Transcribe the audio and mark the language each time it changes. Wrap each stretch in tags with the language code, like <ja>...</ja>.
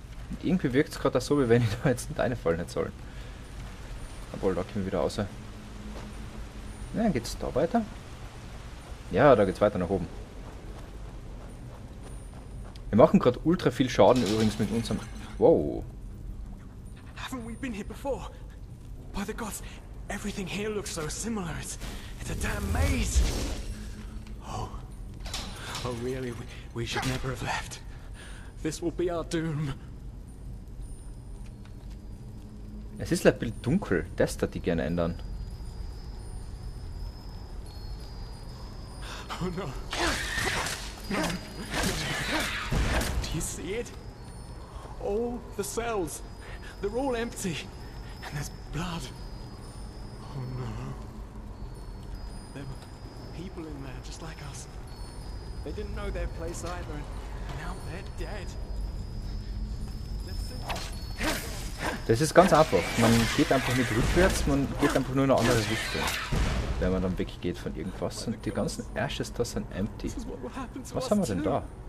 <de>Und irgendwie wirkt es gerade so, wie wenn ich da jetzt nicht reinfallen hätte sollen. Obwohl, da kommen wir wieder raus. Ja, geht's da weiter? Ja, da geht's weiter nach oben. Wir machen gerade ultra viel Schaden übrigens mit unserem... Wow.</de> <en>Haven't we been here before? By the gods, everything here looks so similar. It's a damn maze. Oh really? We should never have left. This will be our doom.</en> <de>Es ist ein bisschen dunkel. Das da die gerne ändern.</de> <en>Oh no. Do you see it? All the cells. They're all empty. And there's blood. Oh no. There were people in there just like us. They didn't know their place either, and now they're dead.</en> <de>Das ist ganz einfach. Man geht einfach nicht rückwärts, man geht einfach nur in eine andere Richtung. Wenn man dann weggeht von irgendwas. Und die ganzen Ashes da sind empty. Was haben wir denn da?</de>